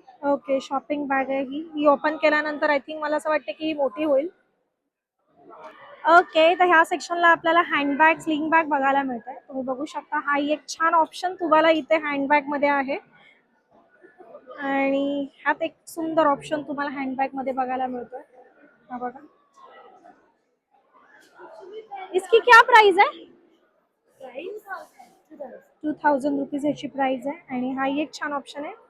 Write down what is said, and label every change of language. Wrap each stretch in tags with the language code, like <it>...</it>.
<mr>Okay, shopping bag आहे ही open केल्यानंतर</mr> <en>I think</en> <mr>मला असं वाटतं की ही मोठी होईल. ओके, तर ह्या सेक्शनला आपल्याला हँडबॅग स्लिंग बॅग बघायला मिळतंय. तुम्ही बघू शकता, हा एक छान ऑप्शन तुम्हाला इथे हँडबॅग मध्ये आहे आणि ह्यात एक सुंदर ऑप्शन तुम्हाला हँडबॅग मध्ये बघायला मिळतोय. हा बघा,</mr> <hi>इसकी क्या प्राइस है?</hi> <mr>2000 रुपीज ह्याची प्राइस आहे आणि हा एक छान ऑप्शन आहे.</mr>